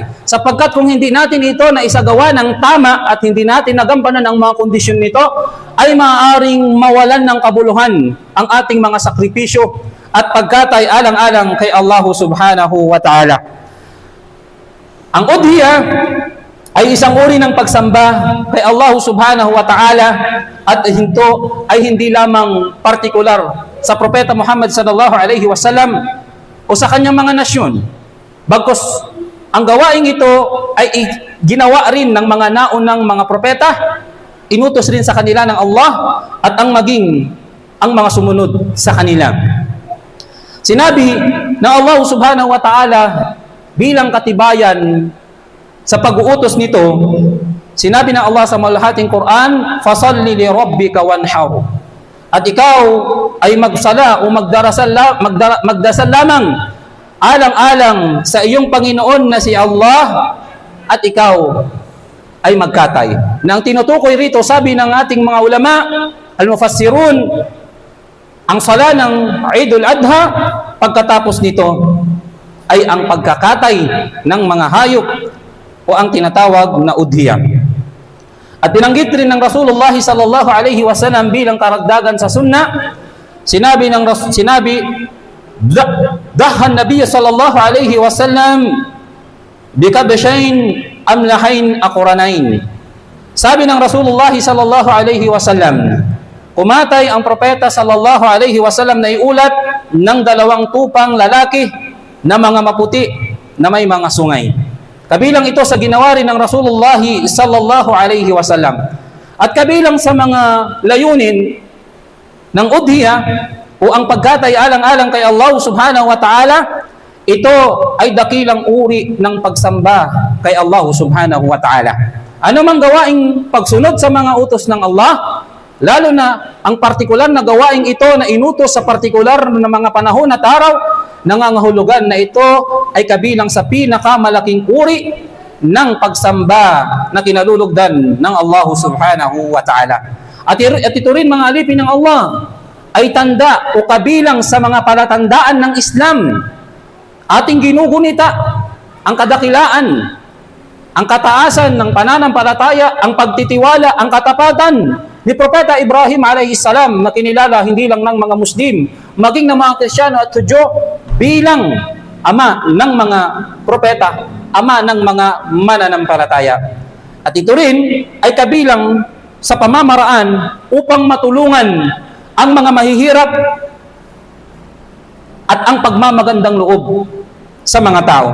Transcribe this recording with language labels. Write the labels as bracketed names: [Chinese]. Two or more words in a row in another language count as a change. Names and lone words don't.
[Filipino] Sapagkat kung hindi natin ito na isagawa ng tama at hindi natin nagampanan ang mga kondisyon nito, ay maaaring mawalan ng kabuluhan ang ating mga sakripisyo at pagkatay alang-alang kay Allah [Arabic] سبحانه وتعالى. [Filipino] Ang udhiya ay isang uri ng pagsamba kay Allah [Arabic] سبحانه وتعالى [Filipino] at ito ay hindi lamang partikular sa Propeta Muhammad [Arabic] صلى الله عليه وسلم [Filipino] o sa kanyang mga nasyon. Bagkus ang gawaing ito ay ginawa rin ng mga naunang mga propeta, inutos rin sa kanila ng Allah at ang mga sumunod sa kanila. Sinabi ng Allah [Arabic] سبحانه وتعالى [Filipino] bilang katibayan sa pag-uutos nito, sinabi ng Allah sa maluhating Quran, [Arabic] "فصل لربك وانحر." [Filipino] At ikaw ay magsala o magdasal lamang alang-alang sa iyong Panginoon na si Allah at ikaw ay magkatay. Nang tinutukoy rito, sabi ng ating mga ulama, al-mufassirun, ang sala ng Idul Adha pagkatapos nito ay ang pagkakatay ng mga hayop o ang tinatawag na udhiya. At binanggit rin ng [Arabic] رسول الله صلى الله عليه وسلم [Filipino] bilang karagdagan sa sunnah, [Arabic] ضحى النبي صلى الله عليه وسلم بكبشين أملحين أقرنين. [Filipino] Sabi ng [Arabic] رسول الله صلى الله عليه وسلم, [Filipino] kumatay ang propeta [Arabic] صلى الله عليه وسلم [Filipino] na iulat ng 2 tupang lalaki na mga maputi na may mga sungay. Kabilang ito sa ginawa rin ng [Arabic] رسول الله صلى الله عليه وسلم. [Filipino] At kabilang sa mga layunin ng udhiya o ang pagkatay alang-alang kay Allah [Arabic] سبحانه وتعالى, [Filipino] ito ay dakilang uri ng pagsamba kay Allah [Arabic] سبحانه وتعالى. [Filipino] Ano mang gawaing pagsunod sa mga utos ng Allah, lalo na ang partikular na gawaing ito na inutos sa partikular na mga panahon at araw, nangangahulugan na ito ay kabilang sa pinakamalaking uri ng pagsamba na kinalulugdan ng Allah [Arabic] سبحانه وتعالى. [Filipino] At ito rin mga alipin ng Allah ay tanda o kabilang sa mga palatandaan ng Islam. Ating ginugunita ang kadakilaan, ang kataasan ng pananampalataya, ang pagtitiwala, ang katapatan ni Propeta Ibrahim [Arabic] عليه السلام [Filipino] na kinilala hindi lang ng mga Muslim, maging ng mga Kristiyano at Hudyo bilang ama ng mga propeta, ama ng mga mananampalataya. At ito rin ay kabilang sa pamamaraan upang matulungan ang mga mahihirap at ang pagmamagandang loob sa mga tao.